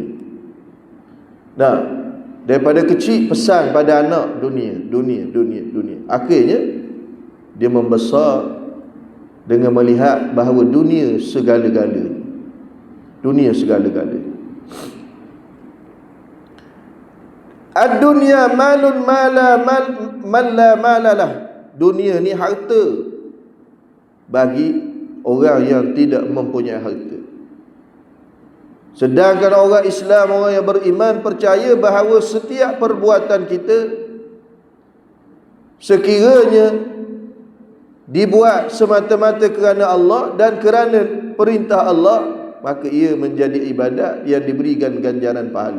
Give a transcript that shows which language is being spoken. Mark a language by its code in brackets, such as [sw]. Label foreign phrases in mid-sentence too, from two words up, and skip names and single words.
[ms] Nah, daripada kecil pesan pada anak dunia. Akhirnya dia membesar dengan melihat bahawa dunia segala-galanya. Dunia segala-galanya. [ar] الدنيا مال من لا مال له. [ms] Dunia ni harta bagi orang yang tidak mempunyai harta. Sedangkan orang Islam, orang yang beriman, percaya bahawa setiap perbuatan kita sekiranya dibuat semata-mata kerana Allah dan kerana perintah Allah, maka ia menjadi ibadat yang diberikan ganjaran pahala.